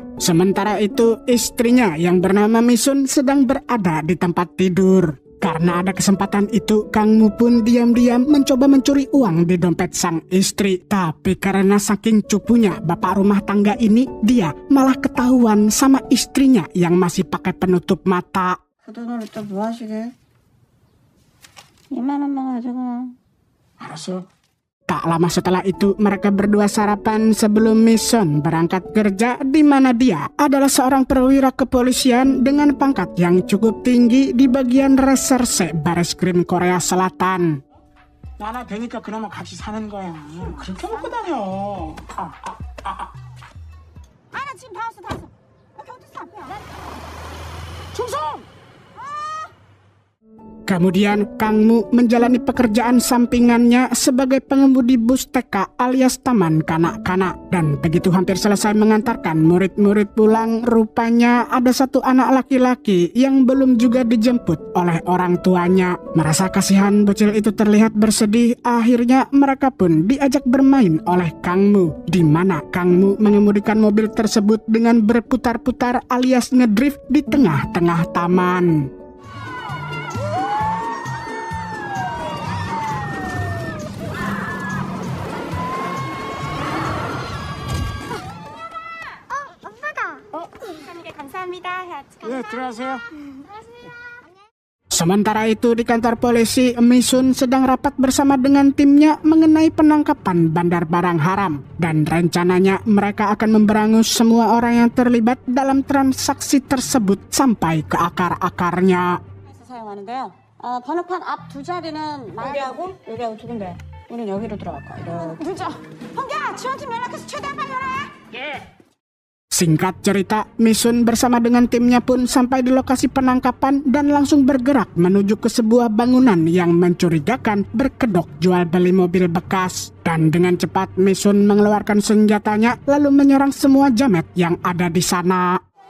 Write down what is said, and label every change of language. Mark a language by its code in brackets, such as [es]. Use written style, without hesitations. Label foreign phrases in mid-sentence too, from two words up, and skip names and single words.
[id] Sementara itu istrinya yang bernama Misun sedang berada di tempat tidur. Karena ada kesempatan itu, Kang Mu pun diam-diam mencoba mencuri uang di dompet sang istri. Tapi karena saking cupunya bapak rumah tangga ini, dia malah ketahuan sama istrinya yang masih pakai penutup mata. [ko] 그동안 또 뭐 하시게? 2만 원만 가지고. 알았어. [id] Tak lama setelah itu, mereka berdua sarapan sebelum Mission berangkat kerja, di mana dia adalah seorang perwira kepolisian dengan pangkat yang cukup tinggi di bagian reserse Bareskrim Korea Selatan. [ko] 나나 되니까 그나마 같이 사는 거야. 그렇게 먹고 다녀. 나 지금 다 왔어. 경찰서 앞이야. 충성! [id] Kemudian Kang Mu menjalani pekerjaan sampingannya sebagai pengemudi bus TK alias taman kanak-kanak. Dan begitu hampir selesai mengantarkan murid-murid pulang, rupanya ada satu anak laki-laki yang belum juga dijemput oleh orang tuanya. Merasa kasihan bocil itu terlihat bersedih, akhirnya mereka pun diajak bermain oleh Kang Mu, di mana Kang Mu mengemudikan mobil tersebut dengan berputar-putar alias ngedrift di tengah-tengah taman. [ko] 예, 들어가세요. [id] Sementara itu di kantor polisi, Misun sedang rapat bersama dengan timnya mengenai penangkapan bandar barang haram. Dan rencananya mereka akan memberangus semua orang yang terlibat dalam transaksi tersebut sampai ke akar-akarnya. [ko] 사용하는데요. 번호판 앞 두 자리는 여기하고 두 군데. 우리는 여기로 들어갈 거야. 이렇게. 늦어. 홍기야, 지원팀 연락해서 최대한 빨리 오라. 예. [id] Singkat cerita, Misun bersama dengan timnya pun sampai di lokasi penangkapan dan langsung bergerak menuju ke sebuah bangunan yang mencurigakan berkedok jual beli mobil bekas. Dan dengan cepat Misun mengeluarkan senjatanya lalu menyerang semua jamet yang ada di sana.